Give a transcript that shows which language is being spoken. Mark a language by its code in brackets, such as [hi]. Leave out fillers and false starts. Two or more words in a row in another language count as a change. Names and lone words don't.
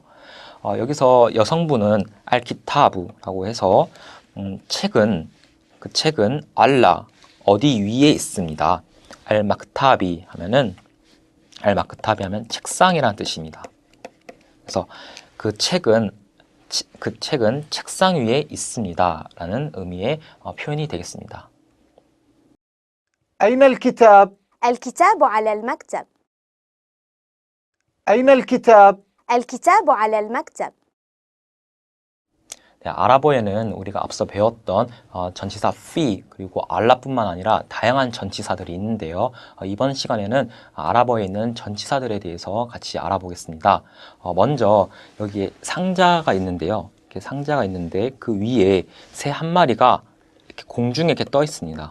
[ko] 여기서 여성분은 알키타브라고 해서 그 책은 알라 어디 위에 있습니다. 알마크타비 하면 책상이라는 뜻입니다. 그래서 그 책은 책상 위에 있습니다 라는 의미의 표현이 되겠습니다. [ar] أين الكتاب؟ الكتاب على المكتب. أين الكتاب؟ الكتاب على المكتب. [ko] 네, 아랍어에는 우리가 앞서 배웠던 전치사 fi 그리고 알라뿐만 아니라 다양한 전치사들이 있는데요. 이번 시간에는 아랍어에 있는 전치사들에 대해서 같이 알아보겠습니다. 먼저 여기에 상자가 있는데요. 이렇게 상자가 있는데 그 위에 새 한 마리가 이렇게 공중에 이렇게 떠 있습니다.